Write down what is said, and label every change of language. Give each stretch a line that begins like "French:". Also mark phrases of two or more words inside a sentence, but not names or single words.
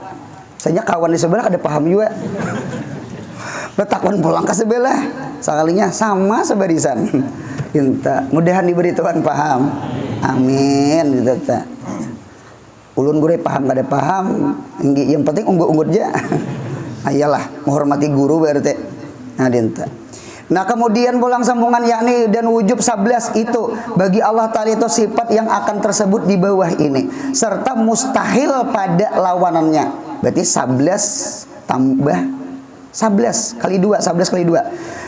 Banjar: Saya kawan di sebelah kada paham juga. Betakon pulang ke sebelah. Sekalinya sama sebarisan. Inta, mudahan diberi Tuhan paham. Amin gitu ta. Ulun gure paham kada paham, yang penting unggut-unggut aja. Ayalah menghormati guru berarti. Nah, dinta. Nah, kemudian pulang sambungan yakni dan wujub 11 itu bagi Allah Ta'ala itu sifat yang akan tersebut di bawah ini serta mustahil pada lawanannya. Berarti 11 tambah 11 kali 2, 11 kali 2.